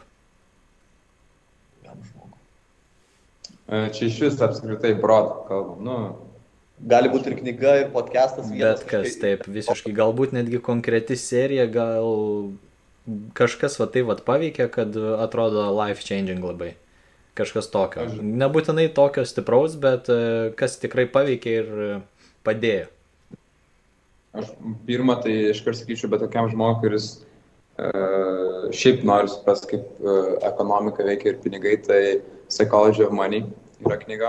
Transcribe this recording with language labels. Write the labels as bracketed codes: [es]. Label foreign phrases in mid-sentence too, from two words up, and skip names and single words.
[lt] Naujam žmogui. Čia iš vis apskritai broad kalbam, Gali būti ir knyga, ir podcastas. Bet kas, taip, visiškai, galbūt netgi konkreti serija, gal kažkas va tai va paveikia, kad atrodo life-changing labai. Kažkas tokio. Nebūtinai tokio stipraus, bet kas tikrai paveikia ir padėjo. Aš pirmą, tai iškart sakyčiau, bet tokiam žmogui, kuris šiaip nori suprasti, kaip ekonomika veikia ir pinigai, tai Psychology of Money yra knyga.